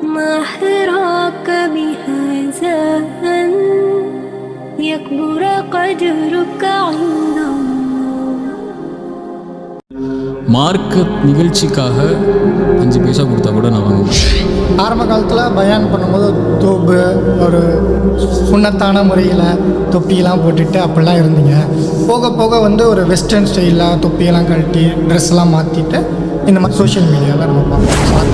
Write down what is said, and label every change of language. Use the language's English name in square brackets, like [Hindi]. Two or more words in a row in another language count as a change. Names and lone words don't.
[Arabic] ما حراك بهذا أن يكبر قدرك عند الله. [Tamil] மார்க்க நிகழ்ச்சிக்காக 5 பைசா கொடுத்தா கூட நான் வாங்குவேன். ஆரம்ப காலத்தில் பயான் பண்ணும்போது தோப்பு ஒரு சுண்ணத்தான முறையில் தொப்பியெல்லாம் போட்டுட்டு அப்படிலாம் இருந்தீங்க. போக போக வந்து ஒரு [English] western styleஆக [Tamil] தொப்பியெல்லாம் கழட்டி ட்ரெஸ்லாம் மாற்றிட்டு இந்த மாதிரி [English] social mediaவில் [Tamil] நம்ம பார்ப்போம்.